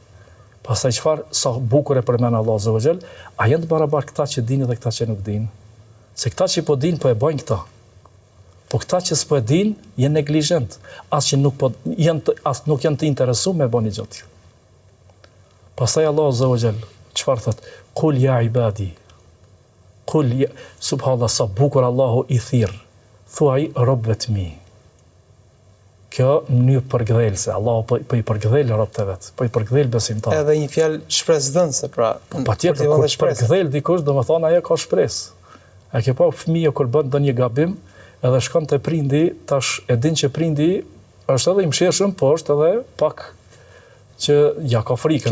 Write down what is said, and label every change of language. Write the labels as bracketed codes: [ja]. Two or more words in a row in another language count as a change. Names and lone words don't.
[sq] Pastaj çfarë sa bukur e përmend Allah [ar] عز وجل, [sq] a janë të barabartë këta që dinë dhe këta që nuk dinë? Se këta që po dinë po e bajnë këta. Po këta që s'po e dinë janë neglizhent, as që nuk nuk janë të interesuar me bëni gjë tillë. Pastaj Allah [ar] عز وجل [sq] çfarë thot? [ar] قل يا عبادي قل يا سبحان الله [sq] sa bukur Allahu i thirr. Thuaj robëve të mi. Kjo një përgdhelse, Allahu po i përgdhel robët e vet, po i përgdhel besimtarët. Edhe një fjalë shpresdhënëse, pra. Patjetër, kur përgdhel dikush, domethënë ajo ka shpresë. A ke pa fëmijë kur bën ndonjë gabim, edhe shkon te prindi, tash e din që prindi është edhe i mëshirshëm, po është edhe pak që ja ka frikën.